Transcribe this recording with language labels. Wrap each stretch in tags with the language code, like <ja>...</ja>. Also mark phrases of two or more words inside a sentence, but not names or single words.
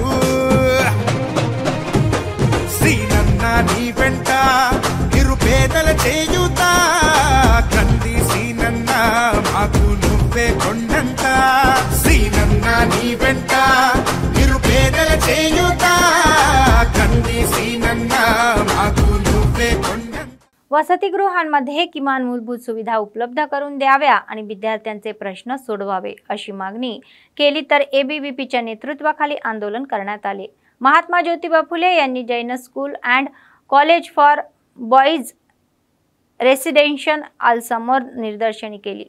<te>శ్రీనన్న నీ వెంట నిరుపేదల చేయుతా కంది సీనన్న మాకు నువ్వే కొండంత శ్రీనన్న నీ వెంట నిరుపేదల చేయుతా కంది సీనన్న మాకు నువ్వే కొండంత</te> <mr>वसतिगृहांमध्ये किमान मूलभूत सुविधा उपलब्ध करून द्याव्या आणि विद्यार्थ्यांचे प्रश्न सोडवावे अशी मागणी केली तर एबीव्हीपीच्या नेतृत्वाखाली आंदोलन करण्यात आले। महात्मा ज्योतिबा फुले यांनी जैन स्कूल अँड कॉलेज फॉर बॉईज रेसिडेन्शियल समोर निदर्शने केली।</mr>